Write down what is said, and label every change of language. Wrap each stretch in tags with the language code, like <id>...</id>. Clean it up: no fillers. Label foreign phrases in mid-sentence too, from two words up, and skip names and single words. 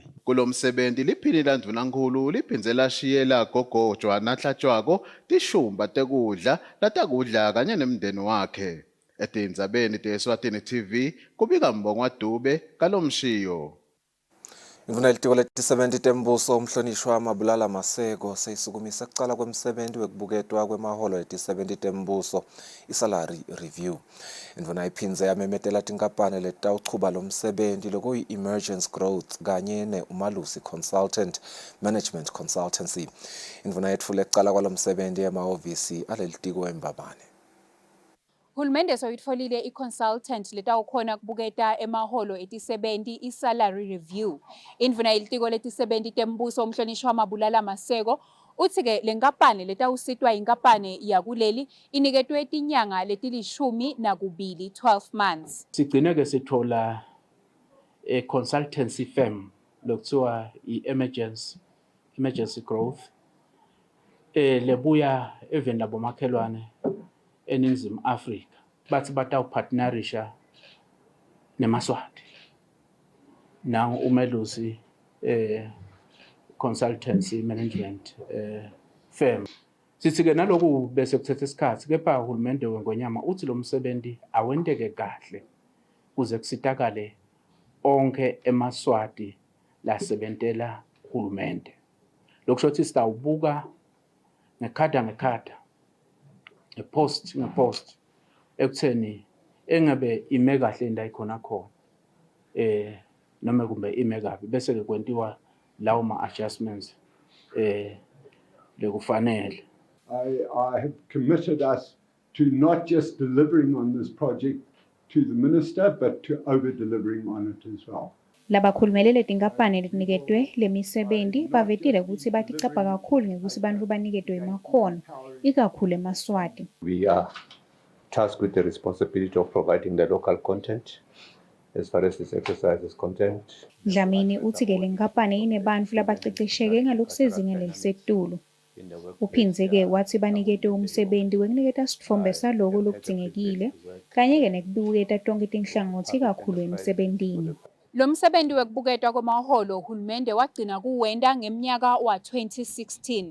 <ss>Kulomsebenzi liphindela ndvunankhulu liphindze lashiyela gogo Joanna Hlatshwako tishumba tekudla latakudla kanye nemndeni wakhe. Etindzabeni te-Eswatini TV kubika Mbongwa Dube kalomshiyo. Indvuna yelitiko letisebenti tembuso umhlonishwa Mabulala Maseko seyisukumisa kucala kwemsebenti wekubuketwa kwemaholo etisebenti tembuso i-</ss> <en>salary review.</en> <ss>Indvuna iphindze yamemetela tinkampane letawuchuba lo msebenti lokuyi-emergence growth kanye ne-umalusi consultant management consultancy. Indvuna yetfule kucala kwalo msebenti emahhovisi alelitiko eMbabane. Hulumende soyitfolile i-consultant letawukhona kubuketa emaholo etisebenti i-</ss> <en>salary review.</en> <ss>Indvuna yelitiko letisebenti tembuso umhlonishwa Mabulala Maseko uthi-ke le nkampane letawusitwa inkampane yakuleli iniketwe tinyanga letilishumi nakubili 12 months. Sigcine-ke sithola</ss> <en>consultancy firm</en> <ss>lokuthiwa i-emergency growth lebuya even labomakhelwane eNingizimu Afrika bathi batawupartnerisha nemaswati nangu umelusi consultancy management firm. Sithi-ke naloku bese kuthethe isikhathi kepha uhulumende wengonyama uthi lo msebenzi awenteke kahle kuze kusitakale onke emaswati lasebentela uhulumende. Lokusho ukuthi sitawubuka ngekhada ngepost ekutheni engabe ime kahle indayikhona khona noma kumbe ime kabi bese ke kwentiwa lawo ma-adjustments lekufanele.</ss> <en>I have committed us to not just delivering on this project to the minister but to over-delivering on it as well.</en> <ss>Labakhulumelele tinkampane letiniketwe lemisebenzi bavetile ukuthi baticapha kakhulu ngekuthi bantfu baniketwe emakhono ikakhulu emaswati.</ss> <en>We are tasked with the responsibility of providing the local content as far as this exercise is concerned.</en> <ss>Dlamini uthi-ke le nkampane inebantfu labacecesheke ngalokusezingeni lelisetulu. Uphindze-ke wathi baniketwe umsebenzi wekuniketa sitfombe saloko lokudzingekile kanye-ke nekubuketa tonke tinhlangothi kakhulu emsebentini. Lo msebenzi wekubuketwa kwamaholo uhulumende wagcina kuwenda ngeminyaka wa-2016.</ss>